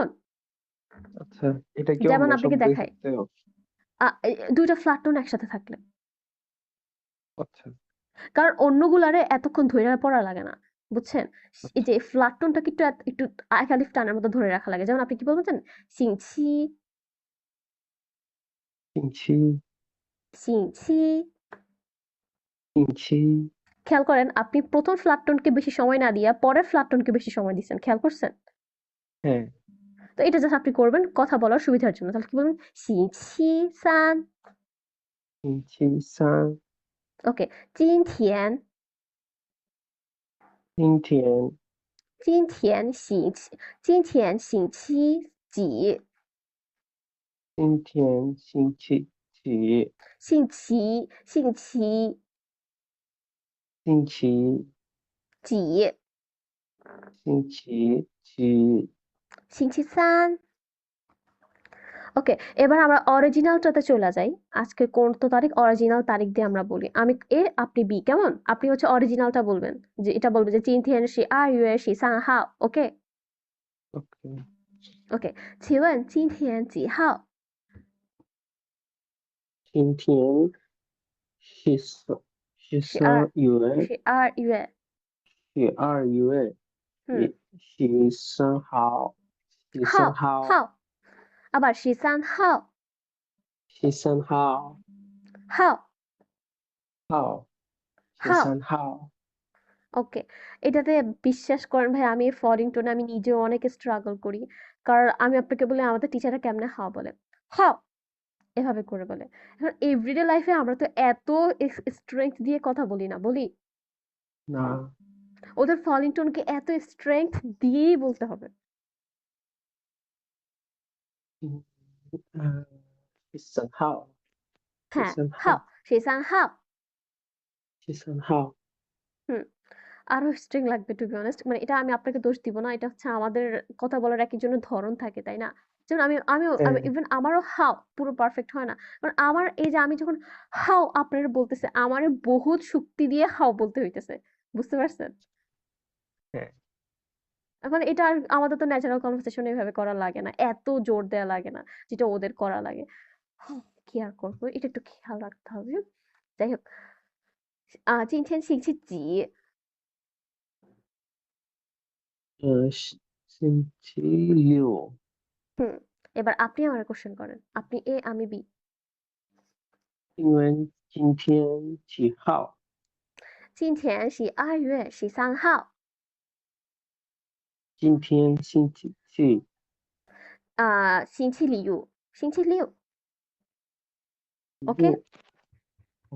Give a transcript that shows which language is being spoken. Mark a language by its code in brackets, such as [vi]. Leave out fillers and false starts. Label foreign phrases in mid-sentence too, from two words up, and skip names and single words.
[bn] আচ্ছা এটা কি যেমন অন্য আপনাকে শব্দের দেখাই ক্ষেত্রেও দুইটা ফ্ল্যাট টোন একসাথে থাকলে আচ্ছা কারণ অন্যগুলারে এতক্ষণ ধরে পড়া লাগে না বুঝছেন এই আচ্ছা যে ফ্ল্যাট টোনটাকে একটু একালিফ টানের মতো ধরে রাখা লাগে যেমন আপনি কি বলবেন সিংছি [zh] 星期 সিংছি 星期 [bn] খেয়াল করেন আপনি প্রথম ফ্ল্যাট টোনকে বেশি সময় না দিয়ে পরের ফ্ল্যাট টোনকে বেশি সময় দিচ্ছেন খেয়াল করছেন হ্যাঁ তো এটা জাস্ট আপনি করবেন কথা বলার সুবিধার জন্য তাহলে কি বলবেন [zh] 星期三星期三 ওকে 今天今天今天星期今天星期几今天星期几？星期星期几星期几？ [bn] 星期三 ওকে এবার আমরা অরিজিনালটাতে চলে যাই আজকে কোন তো তারিখ অরিজিনাল তারিখ দিয়ে আমরা বলি আমি এ আপনি বি কেমন আপনি হচ্ছে অরিজিনালটা বলবেন যে এটা বলবেন যে [zh] 今天是2月13号 [bn] ওকে [zh] OK， ওকে 请问今天几号今天十十二三月十二月 12月嗯 13号，十三号号，号আবার 13号十三号，号号，十号三号， [bn] ওকে এটাতে বিশ্বাস করেন ভাই আমি ফরিং টোনে আমি নিজেও অনেক স্ট্রাগল করি কারণ আমি আপনাকে বলি আমাদের টিচাররা কেমনে হাও বলে হাও এভাবে করে বলে এখন [en] everyday life [bn] আমরা তো এত স্ট্রেংথ দিয়ে কথা বলি না বলি না ওদের ফলিং টোনকে এত স্ট্রেংথ দিয়েই বলতে হবে [zh] 嗯十三号，十 [bn] হ্যাঁ [zh] 三 হাও 号， 13号十三号， [bn] হুম আরো স্ট্রিং লাগবে [en] to be honest [bn] মানে এটা আমি আপনাকে দোষ দিব না এটা হচ্ছে আমাদের কথা বলার এক একজনের ধরন থাকে তাই না যেমন আমি হ্যাঁ ইভেন আমারও হাও পুরো পারফেক্ট হয় না কারণ আমার এই যে আমি যখন হাও আপনারা বলতেছে আমার বহুত শক্তি দিয়ে হাও বলতে হইতেছে বুঝতে পারছেন হ্যাঁ এখন এটা আর আমাদের তো [en] natural conversation [bn] এভাবে করা লাগে না এত জোর দেওয়া লাগে না যেটা ওদের করা লাগে কি আর করবো এটা একটু খেয়াল রাখতে হবে যাই হোক [zh] 今天星期几星期六， [bn] হুম এবার আপনি আমার কোশ্চেন করেন আপনি এ আমি বি [zh] 因为今天几号？今天是2月13号今天星期几？星期六 ওকে